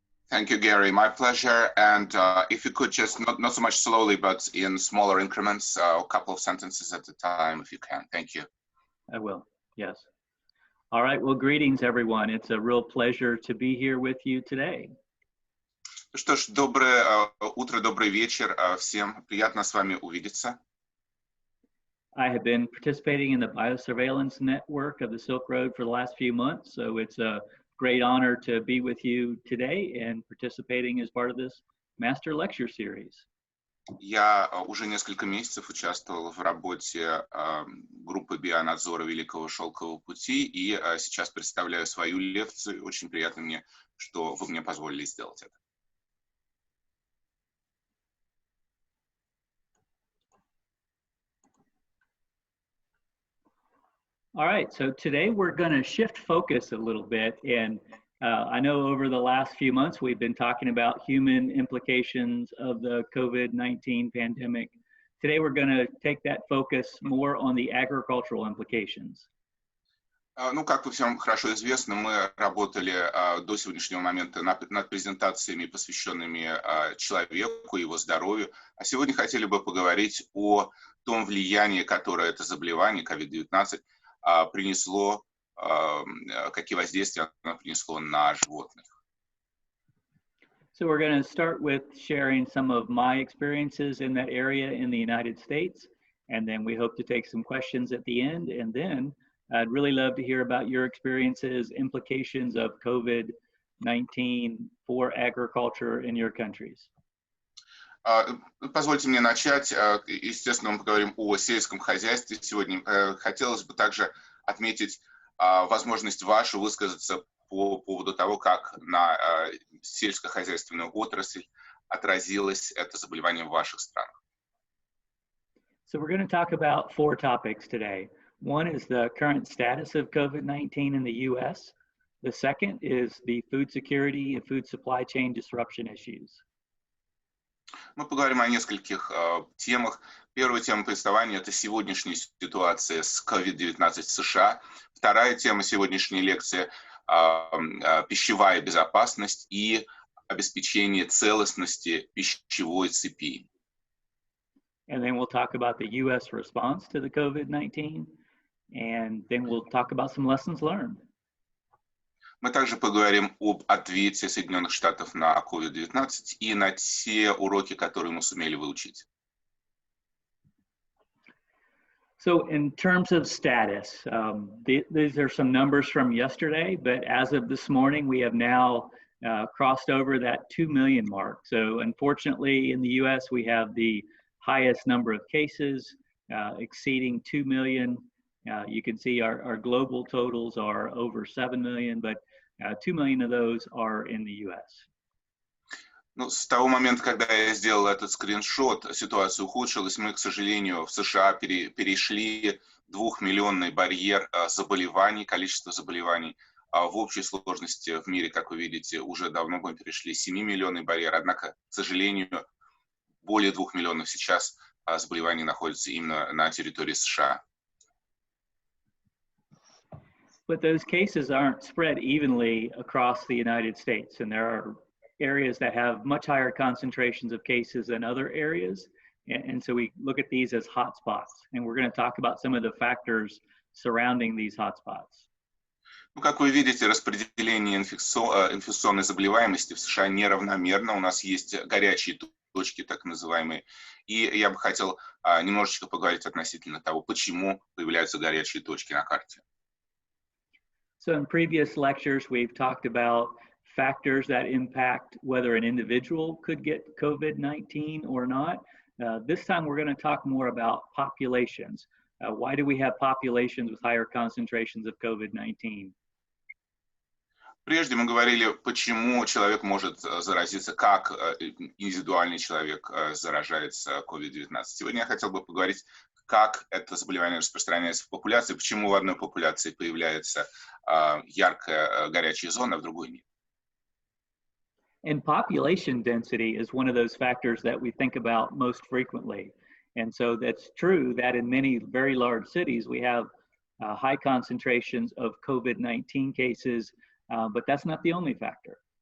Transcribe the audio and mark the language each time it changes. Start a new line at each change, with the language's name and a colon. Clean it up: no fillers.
English: Thank you, Gary. My pleasure. And if you could just not so much slowly, but in smaller increments, a couple of sentences at a time, if you can. Thank you. I will. Yes. All right. Well, greetings, everyone. It's a real pleasure to be here with you today.
Russian: Что ж, доброе утро, добрый вечер всем. Приятно с вами увидеться.
English: I have been participating in the biosurveillance network of the Silk Road for the last few months, so it's a great honor to be with you today and participating as part of this master lecture series.
Russian: Я уже несколько месяцев участвовал в работе группы бионадзора Великого Шелкового пути, и сейчас представляю свою лекцию. Очень приятно мне, что вы мне позволили сделать это.
English: All right, so today we're going to shift focus a little bit, and I know over the last few months we've been talking about human implications of the COVID-19 pandemic. Today we're going to take that focus more on the agricultural implications.
Russian: Ну, как вы всем хорошо известно, мы работали до сегодняшнего момента над презентациями, посвященными человеку и его здоровью, а сегодня хотели бы поговорить о том влиянии, которое это заболевание COVID-19 принесло, какие воздействия оно принесло на животных.
English: So we're going to start with sharing some of my experiences in that area in the United States, and then we hope to take some questions at the end, and then I'd really love to hear about your experiences, implications of COVID-19 for agriculture in your countries.
Russian: Позвольте мне начать. Естественно, мы поговорим о сельском хозяйстве сегодня. Хотелось бы также отметить возможность вашу высказаться по поводу того, как на сельскохозяйственную отрасль отразилось это заболевание в ваших странах.
English: So we're going to talk about 4 topics today. One is the current status of COVID-19 in the U.S. The second is the food security and food supply chain disruption issues.
Russian: Мы поговорим о нескольких темах. Первая тема повествования – это сегодняшняя ситуация с COVID-19 в США. Вторая тема сегодняшней лекции – пищевая безопасность и обеспечение целостности пищевой цепи.
English: And then we'll talk about the U.S. response to the COVID-19, and then we'll talk about some lessons learned.
Russian: Мы также поговорим об ответе Соединенных Штатов на COVID-19 и на те уроки, которые мы сумели выучить.
English: So in terms of status, these are some numbers from yesterday, but as of this morning, we have now crossed over that 2 million mark. So unfortunately, in the U.S., we have the highest number of cases, exceeding 2 million. You can see our global totals are over 7 million, but 2 million of those are in the U.S.
Russian: Ну, с того момента, когда я сделал этот скриншот, ситуация ухудшилась. Мы, к сожалению, в США перешли 2-миллионный барьер заболеваний, количество заболеваний. В общей сложности в мире, как вы видите, уже давно мы перешли 7-миллионный барьер. Однако, к сожалению, более 2 миллионов сейчас заболеваний находятся именно на территории США.
English: But those cases aren't spread evenly across the United States, and there are areas that have much higher concentrations of cases than other areas, and so we look at these as hotspots, and we're going to talk about some of the factors surrounding these hotspots.
Russian: Ну, как вы видите, распределение инфекционной заболеваемости в США неравномерно. У нас есть горячие точки, так называемые, и я бы хотел немножечко поговорить относительно того, почему появляются горячие точки на карте.
English: So in previous lectures, we've talked about factors that impact whether an individual could get COVID-19 or not. This time, we're going to talk more about populations. Why do we have populations with higher concentrations of COVID-19?
Russian: Прежде мы говорили, почему человек может заразиться, как индивидуальный человек заражается COVID-19. Сегодня я хотел бы поговорить, как это заболевание распространяется в популяции, почему в одной популяции появляется яркая горячая зона, а в другой нет.
English: And population density is one of those factors that we think about most frequently. And so that's true that in many very large cities, we have high concentrations of COVID-19 cases, but that's not the only factor.